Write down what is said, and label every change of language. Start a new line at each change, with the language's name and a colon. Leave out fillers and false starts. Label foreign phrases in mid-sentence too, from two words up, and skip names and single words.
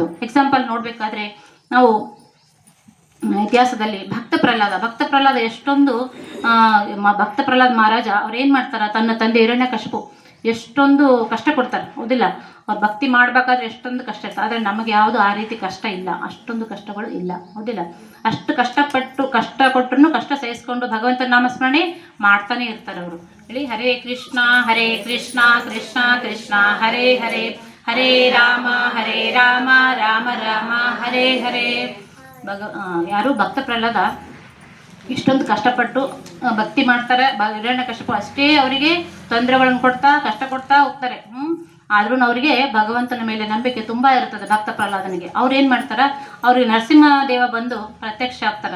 Kannada: ಎಕ್ಸಾಂಪಲ್ ನೋಡಬೇಕಾದ್ರೆ ನಾವು ಇತಿಹಾಸದಲ್ಲಿ ಭಕ್ತ ಪ್ರಹ್ಲಾದ ಎಷ್ಟೊಂದು ಭಕ್ತ ಪ್ರಹ್ಲಾದ ಮಹಾರಾಜ ಅವ್ರು ಏನು ಮಾಡ್ತಾರೆ, ತನ್ನ ತಂದೆ ಹಿರಣ್ಯಕಶಿಪು ಎಷ್ಟೊಂದು ಕಷ್ಟ ಕೊಡ್ತಾರೆ, ಹೌದಿಲ್ಲ. ಅವ್ರು ಭಕ್ತಿ ಮಾಡಬೇಕಾದ್ರೆ ಎಷ್ಟೊಂದು ಕಷ್ಟ ಇರ್ತದೆ. ಆದರೆ ನಮಗೆ ಯಾವುದು ಆ ರೀತಿ ಕಷ್ಟ ಇಲ್ಲ, ಅಷ್ಟೊಂದು ಕಷ್ಟಗಳು ಇಲ್ಲ, ಹೌದಿಲ್ಲ. ಅಷ್ಟು ಕಷ್ಟ ಕೊಟ್ಟರು ಕಷ್ಟ ಸಹಿಸ್ಕೊಂಡು ಭಗವಂತನ ನಾಮಸ್ಮರಣೆ ಮಾಡ್ತಾನೆ ಇರ್ತಾರೆ ಅವರು. ಹೇಳಿ,
Sanskrit: ಹರೇ ಕೃಷ್ಣ ಕೃಷ್ಣ ಕೃಷ್ಣ ಹರೇ ಹರೇ, ಹರೇ ರಾಮ ರಾಮ ರಾಮ ಹರೇ ಹರೇ.
Kannada: ಯಾರು ಭಕ್ತ ಪ್ರಹ್ಲಾದ ಇಷ್ಟೊಂದು ಕಷ್ಟಪಟ್ಟು ಭಕ್ತಿ ಮಾಡ್ತಾರೆ. ಹಿರಣ್ಯಕಶಿಪು ಅಷ್ಟೇ ಅವರಿಗೆ ತೊಂದರೆಗಳನ್ನು ಕೊಡ್ತಾ ಕಷ್ಟ ಕೊಡ್ತಾ ಹೋಗ್ತಾರೆ. ಆದ್ರೂ ಅವರಿಗೆ ಭಗವಂತನ ಮೇಲೆ ನಂಬಿಕೆ ತುಂಬಾ ಇರ್ತದೆ ಭಕ್ತ ಪ್ರಹ್ಲಾದನಿಗೆ. ಅವ್ರು ಏನು ಮಾಡ್ತಾರೆ, ಅವ್ರಿಗೆ ನರಸಿಂಹದೇವ ಬಂದು ಪ್ರತ್ಯಕ್ಷ ಆಗ್ತಾರೆ.